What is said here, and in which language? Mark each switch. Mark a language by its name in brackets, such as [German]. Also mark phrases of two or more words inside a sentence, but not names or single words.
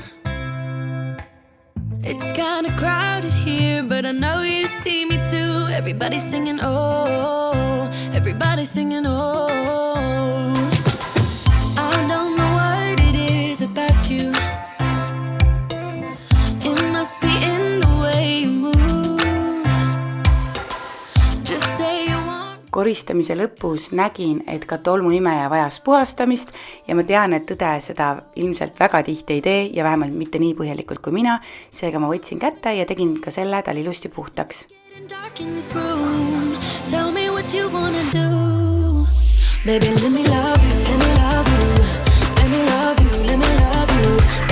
[English] It's kinda crowded here, but I know you see me too. Everybody's singing oh, everybody's singing oh. I don't know what it is about you. It must be in the way you move. [Estonian] Koristamise lõpus nägin, et ka tolmuimeja vajas puhastamist ja ma tean, et tõde seda ilmselt väga tihti ei tee ja vähemalt mitte nii põhjalikult kui mina, seega ma võtsin kätte ja tegin ka selle tal ilusti puhtaks. [English] Tell me what you wanna do. Baby, let me love you, let me love you, let me love you, let me love you.